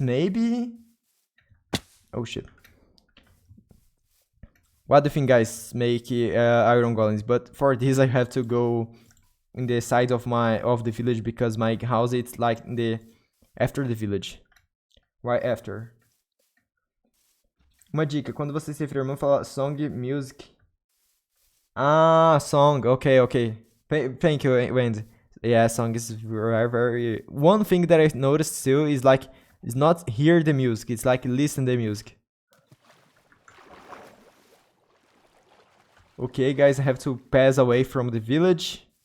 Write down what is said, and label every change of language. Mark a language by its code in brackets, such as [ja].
[en] Maybe. Oh shit. What do you think, guys? Make iron golems. But for this, I have to go in the side of the village, because my house it's like in the after the village. Right after. [pt] Uma dica, quando você se referir ao irmão, fala song, music. Ah, song. [en] Okay, okay. Thank you, Wendy. Yeah, song is very, very... One thing that I noticed too is like, it's not hear the music, it's like listen the music. Okay, guys, I have to pass away from the village.